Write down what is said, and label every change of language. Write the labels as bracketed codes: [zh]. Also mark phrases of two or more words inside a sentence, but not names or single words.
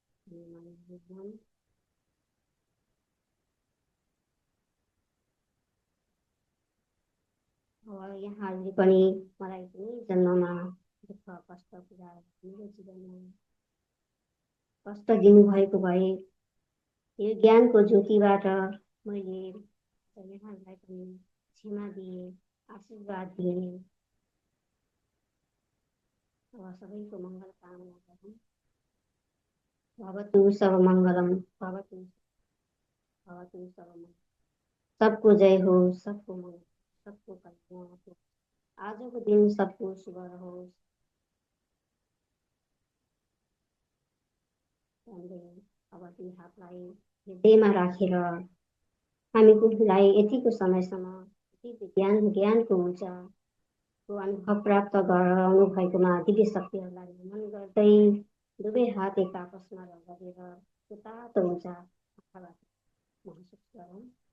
[ne] यहाँहरूले पनि मलाई कुनै जन्ममा दुःख कष्ट कुरा मेरो जीवनमा कष्ट दिनुभएको भए यो ज्ञानको ज्योतिबाट मैले यहाँहरूलाई पनि क्षमा दिए, आशीर्वाद दिए। अब सबैको मङ्गल कामना गरौँ। [sa] भवतु सर्वमङ्गलम, भवतु सर्वमङ्गलम। [ne] सबको जय हो, सबको मङ्गल, सबको कल्याण हो। आजको दिन सबको शुभ रहोस्। अब दुई हातलाई हृदयमा राखेर हामीलाई यतिको समयसम्म ज्ञानको ऊर्जाको अनुभव प्राप्त गराउनु भएकोमा दिव्य शक्तिहरूलाई नमन गर्दै दुवै हात एक आपसमा लगाएर तातो ऊर्जा आँखाबाट महसुस गरौँ।